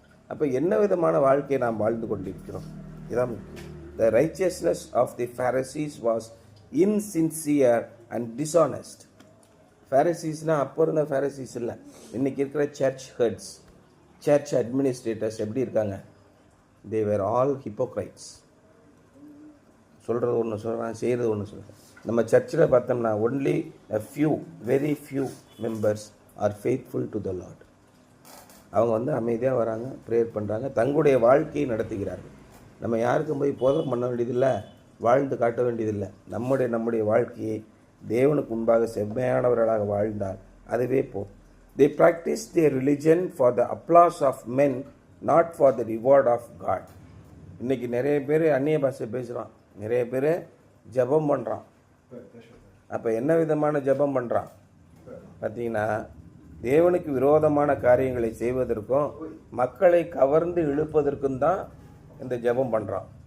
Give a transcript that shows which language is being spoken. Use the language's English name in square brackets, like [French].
[Tamil] அப்போ என்ன விதமான வாழ்க்கையை நாம் வாழ்ந்து கொண்டிருக்கிறோம்? இதான் [English] the righteousness of the Pharisees was insincere and dishonest. [Tamil] ஃபேரிசீஸ்னால் அப்போ இருந்த ஃபேரிசீஸ் இல்லை, இன்றைக்கி இருக்கிற சர்ச் ஹெட்ஸ், சர்ச் அட்மினிஸ்ட்ரேட்டர்ஸ் எப்படி இருக்காங்க? [English] They were all hypocrites. [Tamil] சொல்கிறது ஒன்று சொல்கிறாங்க, செய்கிறது ஒன்று சொல்கிறாங்க. நம்ம சர்ச்சில் பார்த்தோம்னா [English] Only a few, very few members are faithful to the Lord. [Tamil] அவங்க அமைதியாக வராங்க, ப்ரேயர் பண்ணுறாங்க, தங்களுடைய வாழ்க்கையை நடத்துகிறார்கள். நம்ம யாருக்கும் போய் போதகம் பண்ண வேண்டியதில்லை, வாழ்ந்து காட்ட வேண்டியதில்லை. நம்முடைய வாழ்க்கையை தேவனுக்கு முன்பாக செம்மையானவர்களாக வாழ்ந்தால் அதுவே போதும். [English] They practice their religion for the applause of men, not for the reward of God. [Tamil] இன்றைக்கி நிறைய பேர் அந்நிய பாஷை பேசுகிறான், நிறைய பேர் ஜெபம் பண்ணுறான். அப்போ என்ன விதமான ஜெபம் பண்ணுறான் பார்த்தீங்கன்னா, தேவனுக்கு விரோதமான காரியங்களை செய்வதற்கும் மக்களை கவர்ந்து இழுப்பதற்கும் தான் இந்த ஜெபம் பண்ணுறான்.